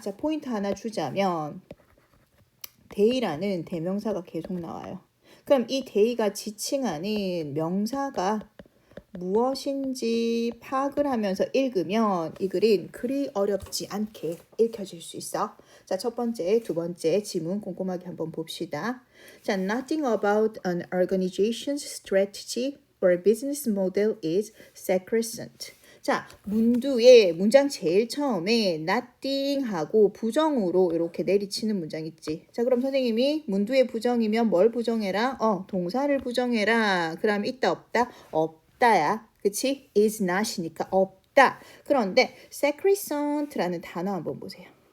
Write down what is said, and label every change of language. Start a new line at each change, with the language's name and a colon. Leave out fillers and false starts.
Korean: 자, 포인트 하나 주자면 대의라는 대명사가 계속 나와요. 그럼 이 대의가 지칭하는 명사가 무엇인지 파악을 하면서 읽으면 이 글은 그리 어렵지 않게 읽혀질 수 있어. 자, 첫 번째, 두 번째 지문 꼼꼼하게 한번 봅시다. 자,
English: nothing about an organization's strategy or business model is sacrosanct.
Korean: 자, 문두의 문장 제일 처음에 nothing 하고 부정으로 이렇게 내리치는 문장 있지. 자, 그럼 선생님이 문두의 부정이면 뭘 부정해라? 동사를 부정해라. 그럼 있다 없다? 없다야. 그치? is not이니까 없다. 그런데 sacrosant라는 단어 한번 보세요.